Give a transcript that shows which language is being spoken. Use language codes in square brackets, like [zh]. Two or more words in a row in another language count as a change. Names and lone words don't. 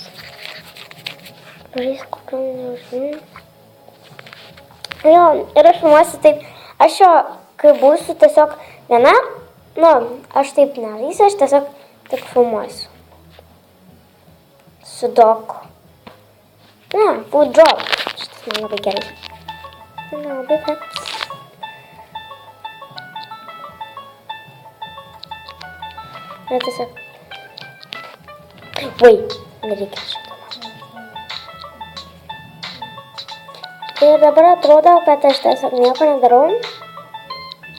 [lt] Pažiūrės, kokiam neužsinis. Jo, ir aš filmuosiu taip. Aš jo, kai būsiu tiesiog viena, aš taip nevysiu, aš tiesiog tik filmuosiu. Su doku. [en] Food drop. [lt] Šitas man labai gerai. Labai bet. Ir tiesiog. Nereikia šito. Ir dabar atrodo, kad aš tiesiog nieko nedarau.